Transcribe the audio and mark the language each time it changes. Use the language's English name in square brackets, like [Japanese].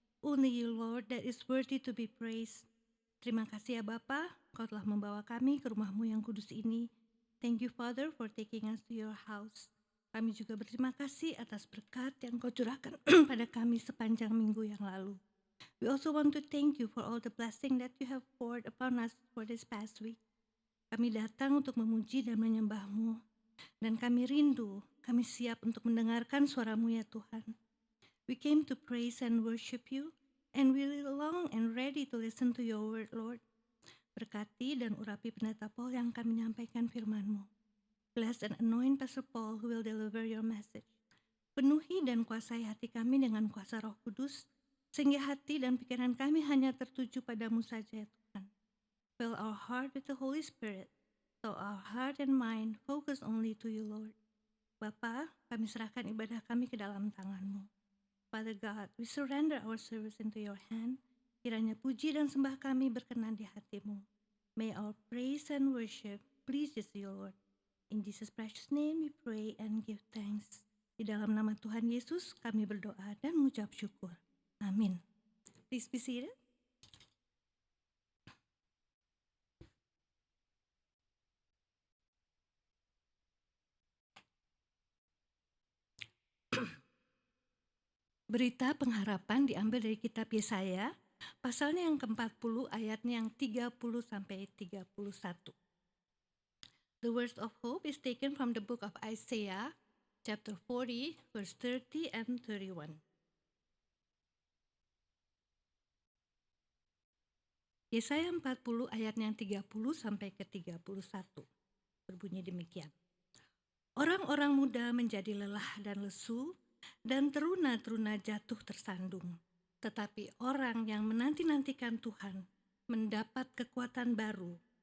[English] Only you, Lord, that is worthy to be praised. [Indonesian] Terima kasih ya Bapa, Kau telah membawa kami ke rumah-Mu yang kudus ini. [English] Thank you, Father, for taking us to your house. [Indonesian] Kami juga berterima kasih atas berkat yang Kau curahkan pada kami sepanjang minggu yang lalu. [English] We also want to thank you for all the blessing that you have poured upon us for this past week. [Indonesian] Kami datang untuk memuji dan menyembah-Mu. Dan kami rindu, kami siap untuk mendengarkan suara-Mu ya Tuhan. [English] We came to praise and worship you, and we long and ready to listen to your word, Lord. [Indonesian] Berkati dan urapi pendeta Paul yang akan menyampaikan firman-Mu. [English] Bless and anoint Pastor Paul who will deliver your message. [Indonesian] Penuhi dan kuasai hati kami dengan kuasa Roh Kudus, sehingga hati dan pikiran kami hanya tertuju padamu saja ya Tuhan. [English] Fill our heart with the Holy Spirit, so our heart and mind focus only to you, Lord. [Indonesian] Bapa, kami serahkan ibadah kami ke dalam tangan-Mu. [English] Father God, we surrender our service into your hand. [Indonesian] Kiranya puji dan sembah kami berkenan di hati-Mu. [English] May our praise and worship pleases you, Lord. In Jesus' precious name we pray and give thanks. [Indonesian] Di dalam nama Tuhan Yesus kami berdoa dan mengucap syukur. Amin. [English] Please be seated. [Indonesian] Berita pengharapan diambil dari kitab Yesaya, pasalnya yang ke-40, ayatnya yang 30 sampai 31. [English] The words of hope is taken from the book of Isaiah, chapter 40, verse 30 and 31. [Indonesian] Yesaya 40 ayatnya yang 30 sampai ke 31. Berbunyi demikian. Orang-orang muda menjadi lelah dan lesu, dan teruna-teruna jatuh tersandung. Tetapi orang yang menanti-nantikan Tuhan mendapat kekuatan baru.